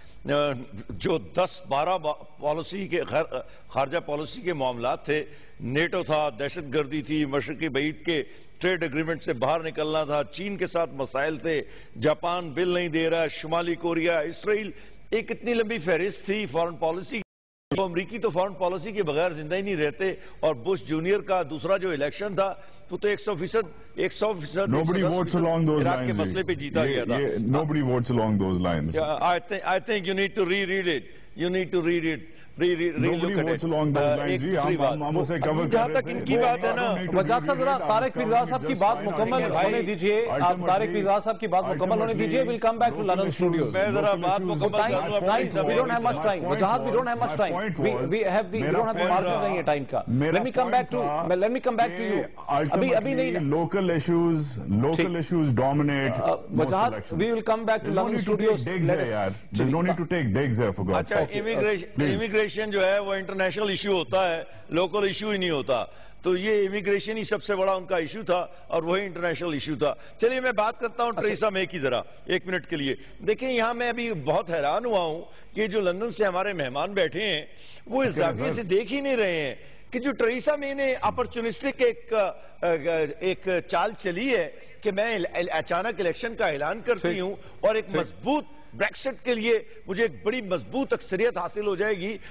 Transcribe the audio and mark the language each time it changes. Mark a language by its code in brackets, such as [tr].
[ur] جو 10-12 پالیسی کے خارجہ پالیسی کے معاملات تھے، نیٹو تھا، دہشت گردی تھی، مشرقی بعید کے ٹریڈ ایگریمنٹ سے باہر نکلنا تھا، چین کے ساتھ مسائل تھے، جاپان بل نہیں دے رہا، شمالی کوریا، اسرائیل، ایک اتنی لمبی فہرست تھی فارن پالیسی. تو امریکی تو فارن پالیسی کے بغیر زندہ ہی نہیں رہتے. اور بش جونیئر کا دوسرا جو الیکشن تھا وہ تو 100% عراق کے مسئلے پہ جیتا گیا تھا. [en] Nobody votes along those lines. I think you need to reread it. You need to read it. Nobody votes along those lines. [ur] ہم اسے کور کر جہاں تک ان کی بات ہے نا، وجاہت صاحب ذرا طارق پیرزادہ صاحب کی بات مکمل ہونے دیجئے. آپ طارق پیرزادہ صاحب کی بات مکمل ہونے دیجئے. [en] We'll come back to London studios. [ur] میں ذرا بات مکمل کروں. [en] We don't have much time. Wajahat we don't have much time. We don't have the margin [ur] نہیں ہے ٹائم کا. [en] Let me come back to you. [ur] ابھی نہیں. [en] Local issues dominate. Wajahat we will come back to London studios. There's no need to take digs there for God's sake. [ur] Immigration جو ہے وہ international issue ہوتا ہے، local issue ہی نہیں ہوتا. تو یہ امیگریشن ہی سب سے بڑا ان کا ایشو تھا اور وہی انٹرنیشنل ایشو تھا. چلیے میں بات کرتا ہوں ٹریسا مے کی ذرا 1 منٹ کے لیے. دیکھیں یہاں میں ابھی بہت حیران ہوا ہوں کہ جو لندن سے ہمارے مہمان بیٹھے ہیں وہ اس زاویے سے دیکھ ہی نہیں رہے ہیں کہ جو ٹریسا مے نے اپرچونسٹک ایک چال چلی ہے کہ میں اچانک الیکشن کا اعلان کرتی ہوں اور ایک مضبوط بریکسٹ کے لیے مجھے ایک بڑی مضبوط اکثریت حاصل ہو جائے گی.